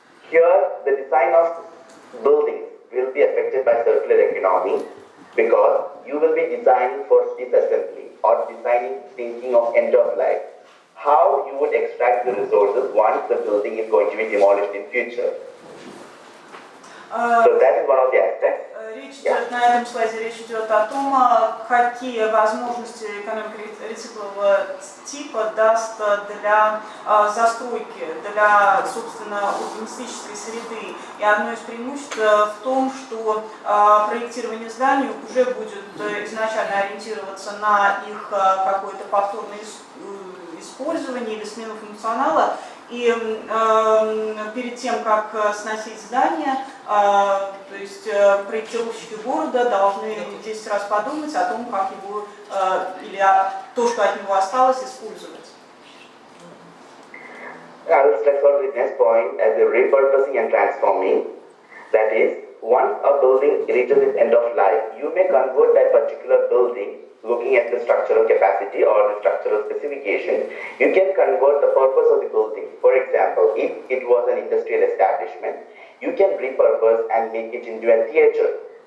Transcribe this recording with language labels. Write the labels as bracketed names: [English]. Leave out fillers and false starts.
[English] Here, the design of buildings will be affected by circular economy because you will be designing for disassembly or designing thinking of end of life. How you would extract the resources once the building is going to be demolished in future. So that is one of the aspects. [Russian] Речь идет, на этом слайде речь идет о том, какие возможности экономика рециклового типа даст для застройки, для, собственно, урбанистической среды. И одно из преимуществ в том, что проектирование зданий уже будет изначально ориентироваться на их какое-то повторное использование или смену функционала. И перед тем, как сносить здание, то есть проектировщики города должны 10 раз подумать о том, как его или то, что от него осталось, использовать. [English] I will stress on the next point as the repurposing and transforming. That is, once a building reaches its end of life, you may convert that particular building looking at the structural capacity or the structural specification. You can convert the purpose of the building. For example, if it was an industrial establishment, you can repurpose and make it into a theater.